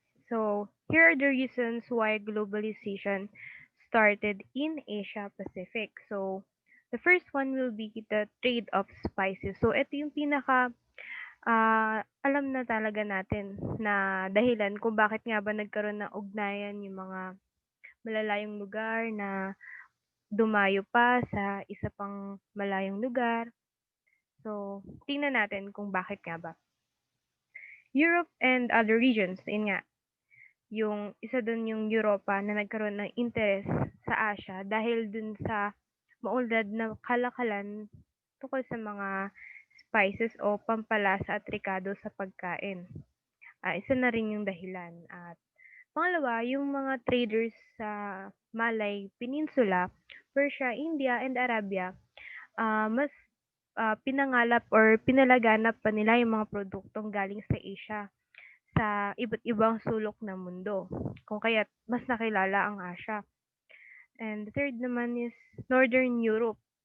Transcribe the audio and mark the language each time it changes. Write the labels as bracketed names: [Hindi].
[English] So, here are the reasons why globalization started in Asia Pacific. So, the first one will be the trade of spices. [Filipino] So, ito yung pinaka alam na talaga natin na dahilan kung bakit nga ba nagkaroon ng ugnayan yung mga malalayong lugar na dumayo pa sa isa pang malayong lugar. So, tingnan natin kung bakit nga ba. [English] Europe and other regions, [Filipino] yun nga, yung isa dun yung Europa na nagkaroon ng interest sa Asia dahil dun sa maunlad na kalakalan tungkol sa mga spices o pampalasa at rikado sa pagkain. Isa na rin yung dahilan. At pangalawa, yung mga traders sa Malay Peninsula, Persia, India, and Arabia, mas pinangalap or pinalaganap pa nila yung mga produktong galing sa Asia sa iba't ibang sulok ng mundo. Kung kaya't mas nakilala ang Asia. [English] And the third naman is Northern Europe.